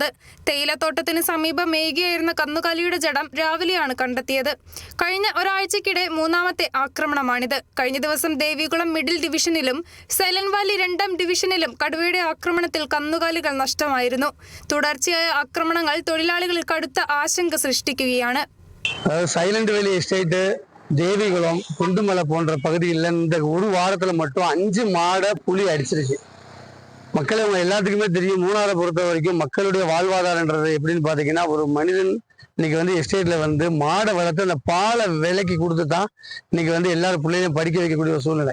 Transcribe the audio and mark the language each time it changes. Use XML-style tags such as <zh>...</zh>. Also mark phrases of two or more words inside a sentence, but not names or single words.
<ml>തേയിലത്തോട്ടത്തിന് സമീപം മേയുകയായിരുന്ന കന്നുകാലിയുടെ ജഡം രാവിലെയാണ് കണ്ടെത്തിയത്. കഴിഞ്ഞ ഒരാഴ്ചയ്ക്കിടെ 3-ാമത്തെ ആക്രമണമാണിത്. കഴിഞ്ഞ ദിവസം ദേവികുളം മിഡിൽ ഡിവിഷനിലും സൈലന്റ് വാലി 2-ാം ഡിവിഷനിലും കടുവയുടെ ആക്രമണത്തിൽ കന്നുകാലികൾ നഷ്ടമായിരുന്നു. തുടർച്ചയായ ആക്രമണങ്ങൾ തൊഴിലാളികളിൽ കടുത്ത ആശങ്ക സൃഷ്ടിക്കുകയാണ്.</ml> <ta>சைலண்ட் வேலி எஸ்டேட்டு தேவிகுளம் குண்டுமலை போன்ற பகுதியில் இந்த ஒரு வாரத்துல மட்டும் 5 மாடை புலி அடிச்சிருக்கு. மக்கள் எல்லாத்துக்குமே தெரியும். மூணாரை பொறுத்த வரைக்கும் மக்களுடைய வாழ்வாதாரன்றது எப்படின்னு பாத்தீங்கன்னா, ஒரு மனிதன் இன்னைக்கு எஸ்டேட்ல மாடை வளர்த்து அந்த பாலை விலைக்கு கொடுத்து தான் இன்னைக்கு எல்லாரும் பிள்ளைகளையும் படிக்க வைக்கக்கூடிய ஒரு சூழ்நிலை.</ta>